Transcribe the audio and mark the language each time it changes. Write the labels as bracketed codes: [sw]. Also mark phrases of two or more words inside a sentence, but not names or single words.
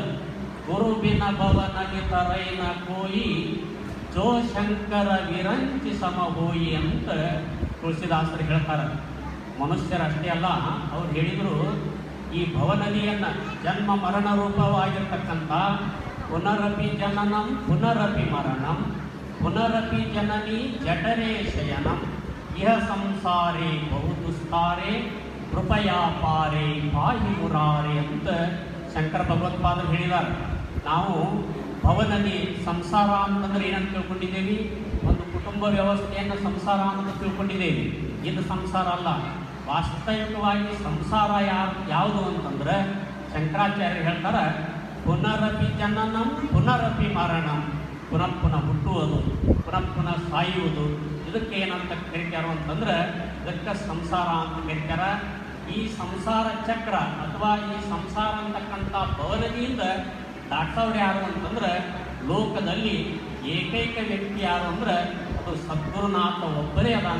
[awa] गुरु बिन भवनगे तरैन कोई जो शंकर विरंचि सम होई ಅಂತ ತುಳಸಿದಾಸರು ಹೇಳ್ತಾರೆ. [kn] ಮನುಷ್ಯರಷ್ಟೇ ಅಲ್ಲ, ಅವ್ರು ಹೇಳಿದರು ಈ ಭವನದಿಯನ್ನು ಜನ್ಮ ಮರಣ ರೂಪವಾಗಿರ್ತಕ್ಕಂಥ [sa] ಪುನರಪಿ ಜನನಂ ಪುನರಪಿ ಮರಣಂ ಪುನರಪಿ ಜನನಿ ಜಠರೇ ಶಯನಂ ಇಹ ಸಂಸಾರೇ ಬಹುದುಸ್ತಾರೆ ಕೃಪಯಾ ಪಾರೆ ಪಾಹಿ ಮುರಾರೆ [kn] ಅಂತ ಶಂಕರ ಭಗವತ್ಪಾದರು ಹೇಳಿದ್ದಾರೆ. ನಾವು ಭವನದಿ ಸಂಸಾರ ಅಂತಂದ್ರೆ ಏನಂತ ತಿಳ್ಕೊಂಡಿದ್ದೇವೆ? ಒಂದು ಕುಟುಂಬ ವ್ಯವಸ್ಥೆಯನ್ನು ಸಂಸಾರ ಅಂತ ತಿಳ್ಕೊಂಡಿದ್ದೇವೆ. ಇದು ಸಂಸಾರ ಅಲ್ಲ. ವಾಸ್ತವಿಕವಾಗಿ ಸಂಸಾರ ಯಾವುದು ಅಂತಂದ್ರೆ ಶಂಕರಾಚಾರ್ಯರು ಹೇಳ್ತಾರೆ, [sa] ಪುನರಪಿ ಜನನಂ ಪುನರಪಿ ಮರಣಂ, [kn] ಪುನಃ ಪುನಃ ಹುಟ್ಟುವುದು, ಪುನಃ ಪುನಃ ಸಾಯುವುದು. ಇದಕ್ಕೆ ಏನಂತ ಕರೀತಾರೋ ಅಂತಂದ್ರೆ ಇದಕ್ಕೆ ಸಂಸಾರ ಅಂತ ಕರೀತಾರ. ಈ ಸಂಸಾರ ಚಕ್ರ ಅಥವಾ ಈ ಸಂಸಾರ ಅಂತಕ್ಕಂಥ ಭವನದಿಯಿಂದ ದಾಟೋರು ಯಾರು ಅಂತಂದ್ರೆ ಲೋಕದಲ್ಲಿ ಏಕೈಕ ವ್ಯಕ್ತಿ ಯಾರು ಅಂದ್ರೆ ಅದು ಸದ್ಗುರುನಾಥ ಒಬ್ಬರೇ ಅದಾನ.